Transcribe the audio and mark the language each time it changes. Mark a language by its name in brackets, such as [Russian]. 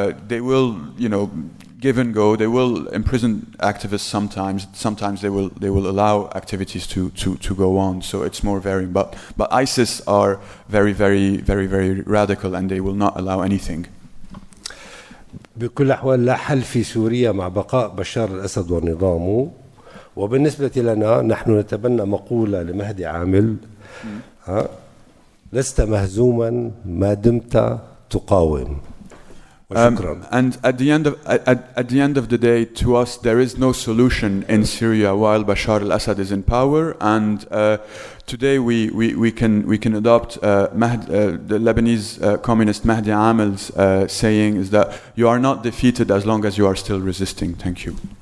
[English] They will, give and go. They will imprison activists sometimes. Sometimes they will allow activities to go on. So it's more varying. But ISIS are very, very, very, very radical, and they will not allow anything. [Arabic] بكل الأحوال لا حل في سوريا مع بقاء بشار الأسد ونظامه. وبالنسبة لنا نحن نتبنى مقولة لمهدي عامل: لست مهزوما ما دمت تقاوم. [English] And at the end of the day, to us, there is no solution in Syria while Bashar al-Assad is in power. And today we can adopt the Lebanese communist Mahdi Amel's saying is that you are not defeated as long as you are still resisting. Thank you.